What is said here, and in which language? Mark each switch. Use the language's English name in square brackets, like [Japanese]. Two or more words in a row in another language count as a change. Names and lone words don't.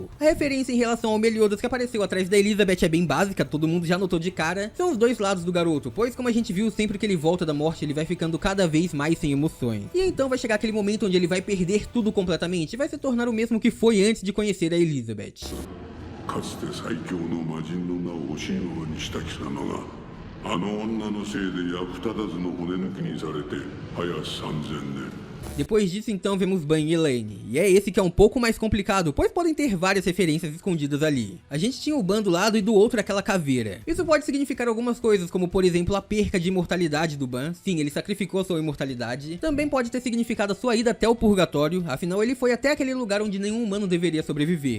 [Portuguese] A referência em relação ao Meliodas que apareceu atrás da Elizabeth é bem básica, todo mundo já notou de cara. São os dois lados do garoto, pois como a gente viu, sempre que ele volta da morte, ele vai ficando cada vez mais sem emoções. E então vai chegar aquele momento onde ele vai perder tudo completamente e vai se tornar o mesmo que foi antes de conhecer a Elizabeth. [Japanese] かつて最強の魔人の名を教えようにした貴様があの女のせいで役立たずの骨抜きにされて早3000年 [Portuguese] Depois disso, então, vemos Ban e Elaine, e é esse que é um pouco mais complicado, pois podem ter várias referências escondidas ali. A gente tinha o Ban do lado e do outro aquela caveira. Isso pode significar algumas coisas, como por exemplo a perca de imortalidade do Ban. Sim, ele sacrificou a sua imortalidade. Também pode ter significado a sua ida até o purgatório, afinal ele foi até aquele lugar onde nenhum humano deveria sobreviver.